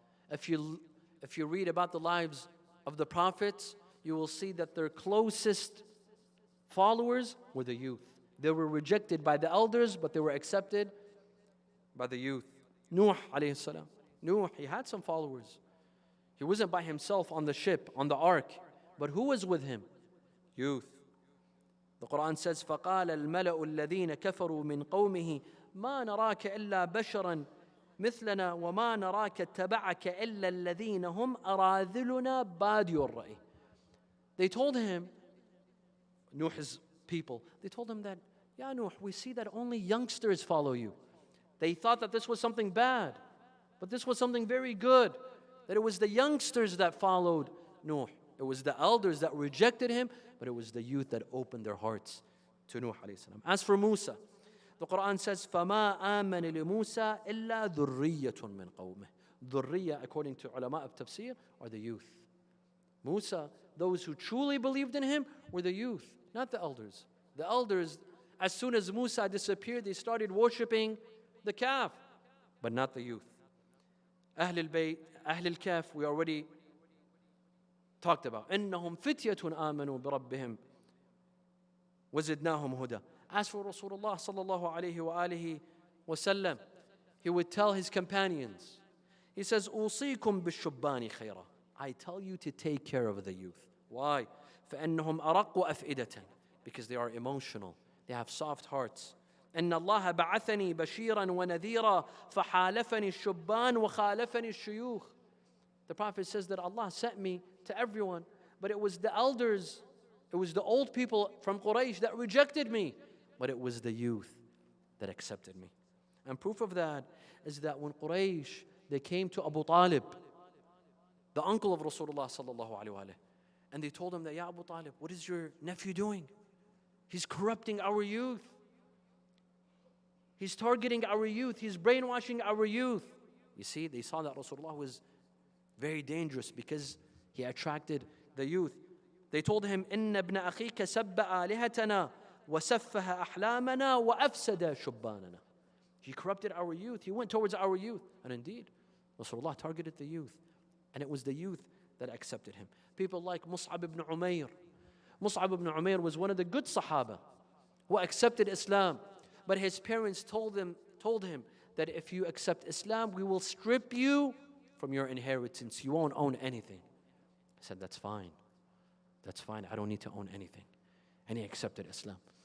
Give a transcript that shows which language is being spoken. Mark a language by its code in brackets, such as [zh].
[en] If you read about the lives of the prophets, you will see that their closest followers were the youth. They were rejected by the elders, but they were accepted by the youth. Nuh alayhi salam. Nuh, he had some followers. He wasn't by himself on the ship, on the ark. But who was with him? Youth. The Quran says, [ar] فَقَالَ الْمَلَأُ الَّذِينَ كَفَرُوا مِنْ قَوْمِهِ مَا نَرَاكَ إِلَّا بَشَرًا مِثْلَنَا وَمَا نَرَاكَ اتَّبَعَكَ إِلَّا الَّذِينَ هُمْ أَرَاذِلُنَا بَادِيُ الرَّأْيِ. [en] They told him, Nuh's people, they told him that, Ya Nuh, we see that only youngsters follow you. They thought that this was something bad, but this was something very good, that it was the youngsters that followed Nuh. It was the elders that rejected him, but it was the youth that opened their hearts to Nuh alayhi salam. As for Musa, the Quran says, [ar] فَمَا آمَنَ لِمُوسَى إِلَّا ذُرِّيَّةٌ مِّن قَوْمِهِ. [en] Dhurriya, according to ulama of tafsir, are the youth. Musa, those who truly believed in him, were the youth, not the elders. The elders, as soon as Musa disappeared, they started worshipping the calf, but not the youth. Ahlulbayt, Ahlul Kahf, we already talked about. [ar] إِنَّهُمْ فِتْيَةٌ آمَنُوا بِرَبِّهِمْ وَزِدْنَاهُمْ هُدًى. [en] As for Rasulullah sallallahu alayhi wa alihi wasallam, he would tell his companions, he says, [ar] أُوصِيكُمْ بِالشُّبَّانِ خَيْرًا. [en] I tell you to take care of the youth. Why? [ar] فَإِنَّهُمْ أَرَقُّ أَفْئِدَةً. [en] Because they are emotional. They have soft hearts. [ar] إن الله بعثني بشيرا ونذيرا فحالفني الشبان وخالفني الشيوخ. [en] The Prophet says that Allah sent me to everyone, but it was the elders, it was the old people from Quraysh that rejected me, but it was the youth that accepted me. And proof of that is that when Quraysh, they came to Abu Talib, the uncle of Rasulullah sallallahu alaihi wasallam, and they told him that, Ya Abu Talib, what is your nephew doing? He's corrupting our youth. He's targeting our youth. He's brainwashing our youth. You see, they saw that Rasulullah was very dangerous because he attracted the youth. They told him, [ar] إِنَّ ابْنَ أَخِيكَ سَبَّ آلِهَتَنَا وَسَفَّهَ أَحْلَامَنَا وَأَفْسَدَ شُبَّانَنَا. [en] He corrupted our youth. He went towards our youth. And indeed, Rasulullah targeted the youth. And it was the youth that accepted him. People like Mus'ab ibn Umair. Mus'ab ibn Umair was one of the good Sahaba who accepted Islam. But his parents told him that if you accept Islam, we will strip you from your inheritance. You won't own anything. He said, that's fine. That's fine. I don't need to own anything. And he accepted Islam.